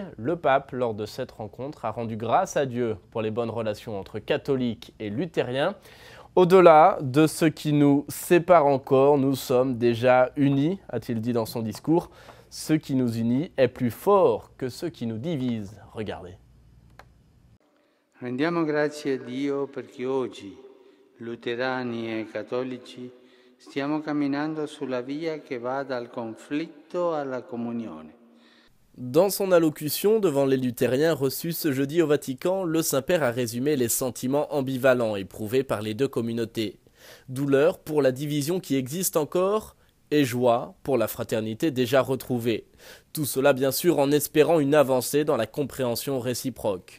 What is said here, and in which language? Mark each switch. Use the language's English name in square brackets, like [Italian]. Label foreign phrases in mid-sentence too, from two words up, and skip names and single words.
[French] Le pape, lors de cette rencontre, a rendu grâce à Dieu pour les bonnes relations entre catholiques et luthériens. Au-delà de ce qui nous sépare encore, nous sommes déjà unis, a-t-il dit dans son discours. Ce qui nous unit est plus fort que ce qui nous divise. Regardez. [Italian] Rendiamo grazie a Dio perché oggi luterani e cattolici stiamo camminando sulla via che va dal conflitto alla comunione. [French] Dans son allocution devant les luthériens reçus ce jeudi au Vatican, le Saint-Père a résumé les sentiments ambivalents éprouvés par les deux communautés. Douleur pour la division qui existe encore et joie pour la fraternité déjà retrouvée. Tout cela bien sûr en espérant une avancée dans la compréhension réciproque.